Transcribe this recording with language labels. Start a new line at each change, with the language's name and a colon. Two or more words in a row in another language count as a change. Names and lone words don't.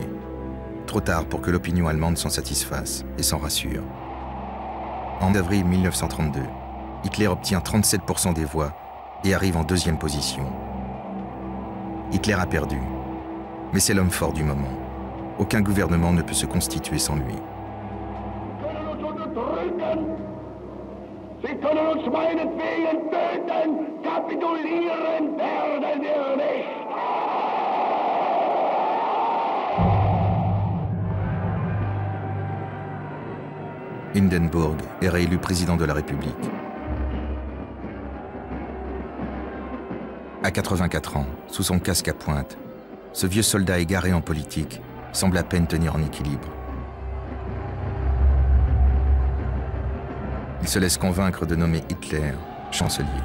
French: Trop tard pour que l'opinion allemande s'en satisfasse et s'en rassure. En avril 1932, Hitler obtient 37% des voix et arrive en deuxième position. Hitler a perdu, mais c'est l'homme fort du moment. Aucun gouvernement ne peut se constituer sans lui.
German: Sie können uns meinetwegen töten, kapitulieren werden wir nicht.
French: Hindenburg est réélu président de la République. À 84 ans, sous son casque à pointe, ce vieux soldat égaré en politique semble à peine tenir en équilibre. Il se laisse convaincre de nommer Hitler chancelier.